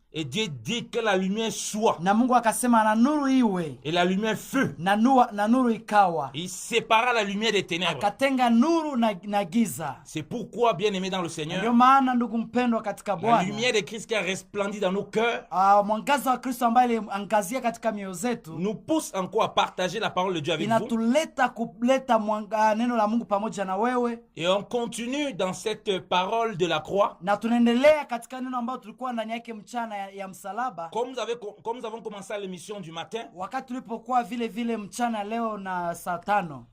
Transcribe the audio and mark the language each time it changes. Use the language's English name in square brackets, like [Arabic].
[French] Et Dieu dit que la lumière soit. [Swahili] Na Mungu akasema na nuru iwe. [French] Et la lumière fut. [Swahili] Na nuru ikawa. [French] Il sépara la lumière des ténèbres. [Swahili] Akatenga nuru na giza. [French] C'est pourquoi, bien-aimés dans le Seigneur, [Swahili] Ndio maana ndugu mpendwa katika Bwana, [French] la lumière de Christ qui a resplendi dans nos cœurs [Swahili] mwangaza wa Kristo ambaye angazia katika mioyo zetu [French] nous pousse encore à partager la parole de Dieu avec vous. [Swahili] Inatuleta kuleta neno la Mungu pamoja na wewe. [French] Et on continue dans cette parole de la croix. [Swahili] Na tunaendelea katika neno ambalo tulikuwa ndani yake mchana ya msalaba. [French] Comme nous avons commencé l'émission du matin. [Swahili] Wakati tulipokuwa vile mchana leo na saa 5.